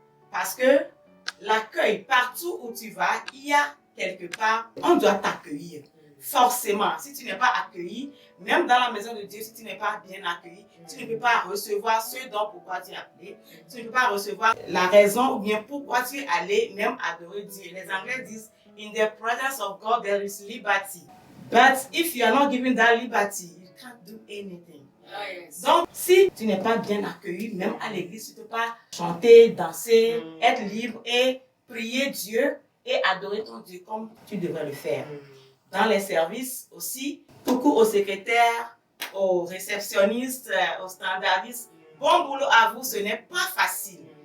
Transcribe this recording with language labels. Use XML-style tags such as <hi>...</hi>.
<fr>Parce que l'accueil, partout où tu vas, il y a quelque part, on doit t'accueillir. Forcément, si tu n'es pas accueilli, même dans la maison de Dieu, si tu n'es pas bien accueilli, tu ne peux pas recevoir ce dont pourquoi tu es appelé. Tu ne peux pas recevoir la raison ou bien pourquoi tu es allé même adorer Dieu. Les Anglais disent,</fr> <en>in the presence of God, there is liberty. But if you are not given that liberty, you can't do anything.</en> <fr>Donc, si tu n'es pas bien accueilli, même à l'église, tu ne peux pas chanter, danser, être libre et prier Dieu et adorer ton Dieu comme tu devrais le faire. Dans les services aussi, beaucoup aux secrétaires, aux réceptionnistes, aux standardistes, bon boulot à vous, ce n'est pas facile.</fr>